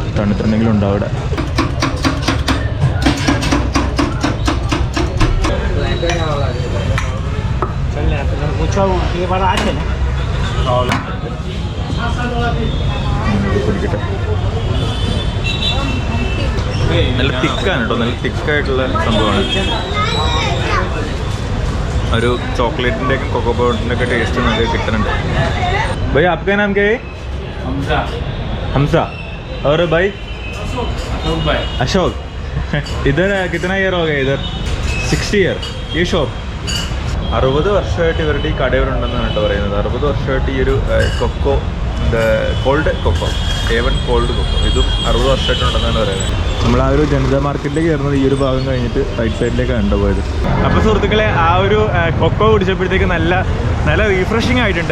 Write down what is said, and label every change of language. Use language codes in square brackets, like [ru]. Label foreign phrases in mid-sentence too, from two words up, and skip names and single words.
[ml] തണുത്തെന്തെങ്കിലും ഉണ്ടാവും അവിടെ. കുടിക്കട്ടെ. നല്ല തിക്കാണ് കേട്ടോ, നല്ല തിക്കായിട്ടുള്ള സംഭവമാണ്. ഒരു ചോക്ലേറ്റിൻ്റെ ഒക്കെ കൊക്കോ പൗഡറിൻ്റെ ഒക്കെ ടേസ്റ്റ് നമുക്ക് കിട്ടുന്നുണ്ട്. [hi] भाई आपका नाम क्या है? हमजा। और भाई? अशोक। इधर कितना ईयर हो गया इधर? 60 ईयर ये शॉप. [ml] 60 വർഷമായിട്ട് ഇവരുടെ ഈ കടയിലുണ്ടെന്നാണ് കേട്ടോ പറയുന്നത്. 60 വർഷമായിട്ട് ഈ ഒരു കൊക്കോ, [en] cold cocoa, A1 cold cocoa, [ml] ഇതും 60 വർഷമായിട്ടുണ്ടെന്നാണ് പറയുന്നത്. നമ്മൾ ആ ഒരു ജനതാ മാർക്കറ്റിലേക്ക് കയറുന്നത് ഈ ഒരു ഭാഗം കഴിഞ്ഞിട്ട് റൈറ്റ് സൈഡിലേക്കാണ് കണ്ടുപോയത്. അപ്പോൾ സുഹൃത്തുക്കളെ, ആ ഒരു കൊക്കോ കുടിച്ചപ്പോഴത്തേക്ക് നല്ല റീഫ്രഷിങ് ആയിട്ടുണ്ട്.